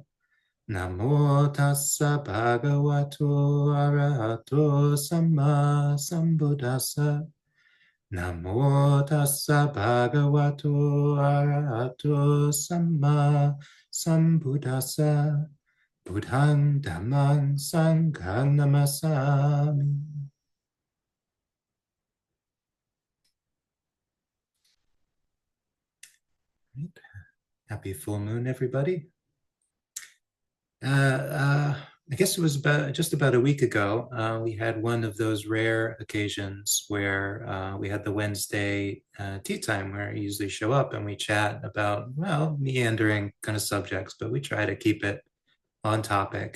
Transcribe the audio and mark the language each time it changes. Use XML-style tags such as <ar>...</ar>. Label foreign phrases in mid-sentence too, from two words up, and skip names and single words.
<pi>Namo tassa bhagavato arahato samma sambuddhassa. Namo tassa bhagavato arahato samma sambuddhassa. Buddhang dhammang sanghang namasami.</pi> <en>Happy full moon, everybody. I guess it was just about a week ago. We had one of those rare occasions where we had the Wednesday tea time where I usually show up and we chat about, well, meandering kind of subjects, but we try to keep it on topic.</en>